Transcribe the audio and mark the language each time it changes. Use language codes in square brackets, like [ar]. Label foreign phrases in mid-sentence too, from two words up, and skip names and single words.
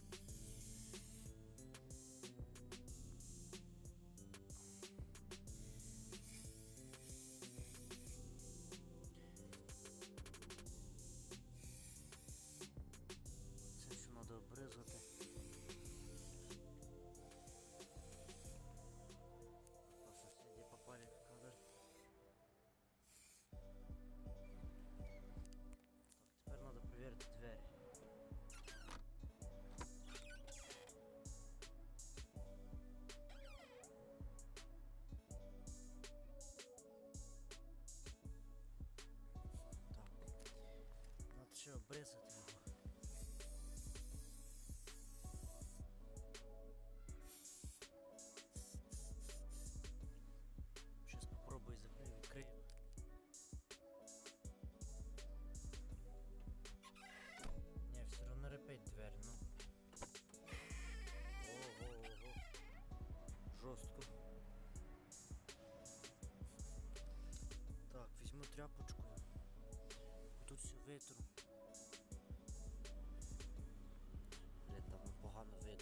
[uk] Це все треба обрізати. [ru] Соседи попали в кадр. Надо проверить двери. Так. [uk] Надо ще обрізати його. [ru] Сейчас попробую відкрию. Все равно репеть дверь, ну. [uk] Ого. Жорстко. Так, візьму тряпочку. Тут все витру. Там погано видно.